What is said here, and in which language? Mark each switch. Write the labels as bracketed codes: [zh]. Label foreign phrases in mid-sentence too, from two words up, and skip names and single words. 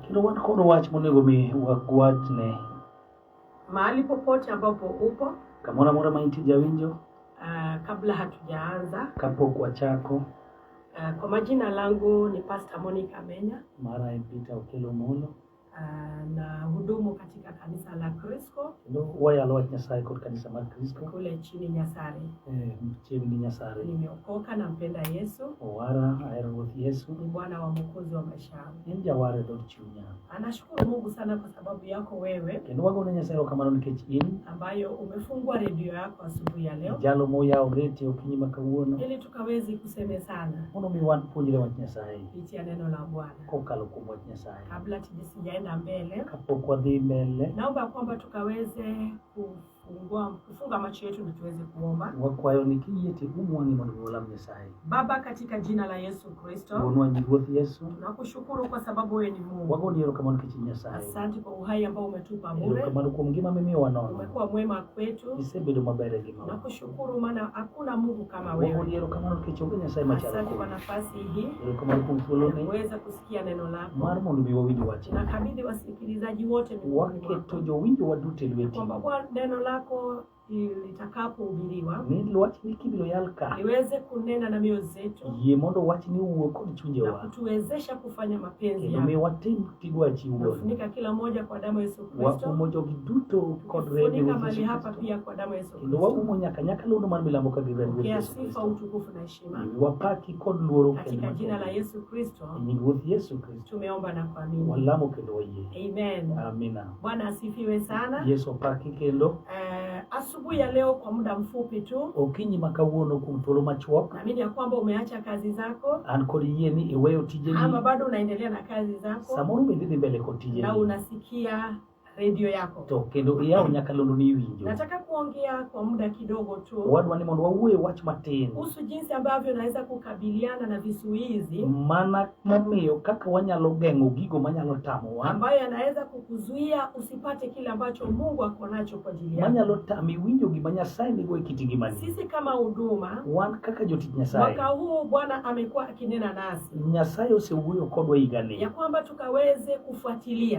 [luo] Kendo wan kod wach monego mi wachne. [sw] Mahali popote ambapo upo, [luo] Kamora mora mainti jawinjo. [sw] Kabla hatujaanza, [luo] Kapok wachako. [sw] Kwa majina langu ni Pastor Monica Menya. [luo] Mara Peter Okelo Molo. [sw] Na hudumu katika kanisa la Crisco. [luo] Kendo wayalo wach Nyasaye kod kanisa mar Crisco. [sw] Kule chini Nyasare. [luo] Chiegni Nyasare. [sw] Nimeokoka na mpenda Yesu. [luo] Owara ahero Ruoth Yesu. [sw] Ni Bwana wa Mwokozi wa maisha yangu. [luo] En jaware dod chunya. [sw] Anashukuru Mungu sana kwa sababu yako wewe. [luo] Kendo wagone Nyasaye erokamano nikech in [sw] ambayo umefungua redio yako asubuhi ya leo. [luo] Jalo moyawo redio okinyi ma kawuono. [sw] Ili tukaweze kuseme sana. [luo] Mondo mi wan puonjre wach Nyasaye. [sw] Kupitia neno la Bwana. [luo] Kokalo kuom wach Nyasaye. [sw] Kabla tusijaenda mbele, [luo] kapok wadhi mbele, [sw] naomba kwamba tukaweze kufunga macho yetu na tuweze kuomba. [luo] Wakwayo ni kiyie ti umwani mondo olam Nyasaye. [sw] Baba, katika jina la Yesu Kristo, [luo] Bwana ni Ruoth Yesu, [sw] tunakushukuru kwa sababu wewe ni Mungu. [luo] Wagoni erokamano nikech Nyasaye. [sw] Asante kwa uhai ambao umetupa bure. [luo] Erokamano kuom ngima mimiyowa nono. [sw] Umekuwa mwema kwetu. [luo] Isebedo maber e ngimawa. [sw] Nakushukuru maana hakuna Mungu kama wewe. [luo] Wagoni erokamano nikech onge Nyasaye machalo kodi. [sw] Asante kwa nafasi hii. [luo] Erokamano kuom thuoloni. [sw] Uweza kusikia neno lako. [luo] Mar mondo mi wawinj wach. [sw] Nakabidhi wasikilizaji wote mikononi mwako. [luo] Waketo jowinjo waduto e lweti. [sw] Kwamba kwa neno lako litakapohubiriwa, [luo] ni wach ni kibiro yal ka, [sw] liweze kunena na mioyo zetu. [luo] Yie mondo wach ni uwuok kod chunjewa. [sw] Na kutuwezesha kufanya mapenzi yako. [luo] Mi watim tigwachi uwuok. [sw] Funika kila moja kwa damu ya Yesu Kristo. [luo] Waumo jogi duto kod remo. [sw] Funika mahali hapa pia kwa damu ya Yesu Kristo. [luo] Waumo nyaka luno mar milambo ka remo. [sw] Pokea sifa, utukufu na heshima. [luo] Wapaki kod luoro [sw] katika jina la Yesu Kristo. [luo] Ni Ruoth Yesu Kristo. [sw] Tumeomba na kuamini. [luo] Walamo kendo wayie. Amen. [sw] Amina. Bwana asifiwe sana. [luo] Yesu paki kendo. [sw] Asubuhi ya leo kwa muda mfupi tu, [luo] okinyi makawuono kuom thuolo machuok, [sw] naamini ya kwamba umeacha kazi zako, [luo] an kod yie ni iweyo tijeni, [sw] ama bado unaendelea na kazi zako, [luo] samoro bende dhi mbele kod tijeni, [sw] na unasikia redio yako, [luo] to kendo iyawo nyakalondo ni iwinjo. [sw] Nataka kuongea kwa muda kidogo tu, [luo] wadwa ni mondo wawuoye wach matin [sw] kuhusu jinsi ambavyo naweza kukabiliana na vizuizi [luo] mana momiyo kaka wanyalo geng'o gigo manyalo tamowa, [sw] ambayo yanaweza kukuzuia usipate kile ambacho Mungu ako nacho kwa ajili yako, [luo] manyalo tami winjo gima Nyasaye nigo e kit ngimani. [sw] Sisi kama huduma, [luo] wan kaka jotich Nyasaye, [sw] mwaka huu Bwana amekuwa akinena nasi, [luo] Nyasaye osewuoyo kodwa higani, [sw] ya kwamba tukaweze kufuatilia